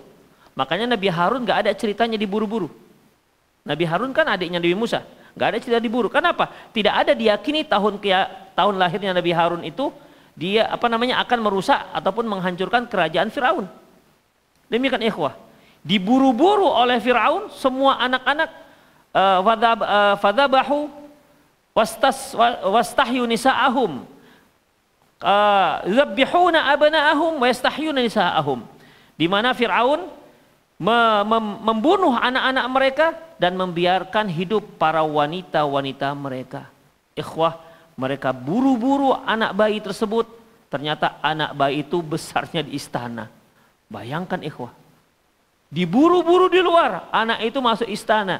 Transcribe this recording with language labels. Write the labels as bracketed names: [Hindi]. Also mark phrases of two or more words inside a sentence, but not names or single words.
[Indonesian] Makanya Nabi Harun gak ada ceritanya diburu-buru. Nabi Harun kan adiknya Nabi Musa, gak ada cerita diburu. Kenapa? Tidak ada diyakini tahun lahirnya Nabi Harun itu dia akan merusak ataupun menghancurkan kerajaan Firaun. Demikian ikhwah. Diburu-buru oleh Firaun semua anak-anak, [Arabic] فذبحوا واستحيوا نساءهم. يذبحون أبناءهم ويستحيون نساءهم. [Indonesian] Di mana Firaun membunuh anak-anak mereka dan membiarkan hidup para wanita-wanita mereka. Ikhwah, mereka buru-buru anak bayi tersebut. Ternyata anak bayi itu besarnya di istana. Bayangkan ikhwah, diburu-buru di luar, anak itu masuk istana.